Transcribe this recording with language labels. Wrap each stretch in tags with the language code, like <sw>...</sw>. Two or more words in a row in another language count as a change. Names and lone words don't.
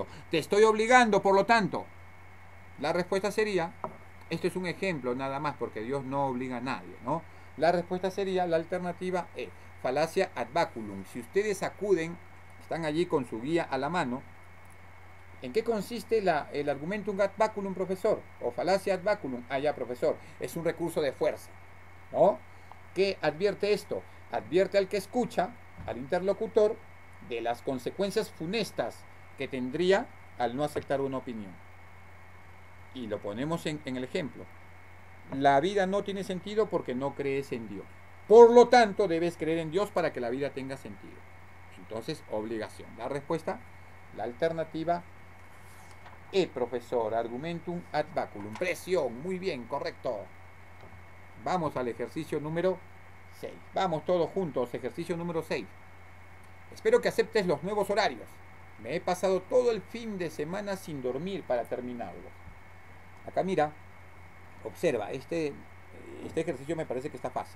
<es>Te estoy obligando, por lo tanto. La respuesta sería, esto es un ejemplo nada más, porque Dios no obliga a nadie, ¿no? La respuesta sería la alternativa E, falacia</es> <la>ad baculum.</la> <es>Si ustedes acuden, están allí con su guía a la mano, ¿en qué consiste el</es> <la>argumentum ad baculum,</la> <es>profesor? O falacia</es> <la>ad baculum.</la> <es>Ya, profesor, es un recurso de fuerza, ¿no? ¿Qué advierte esto? Advierte al que escucha, al interlocutor, de las consecuencias funestas que tendría al no aceptar una opinión. Y lo ponemos en el ejemplo. La vida no tiene sentido porque no crees en Dios. Por lo tanto, debes creer en Dios para que la vida tenga sentido. Entonces, obligación. La respuesta, la alternativa E, profesor.</es> <la>Argumentum ad baculum.</la> <es>Presión. Muy bien, correcto. Vamos al ejercicio número 6. Vamos todos juntos, ejercicio número 6. Espero que aceptes los nuevos horarios. Me he pasado todo el fin de semana sin dormir para terminarlos. Acá mira, observa, este ejercicio me parece que está fácil.</es>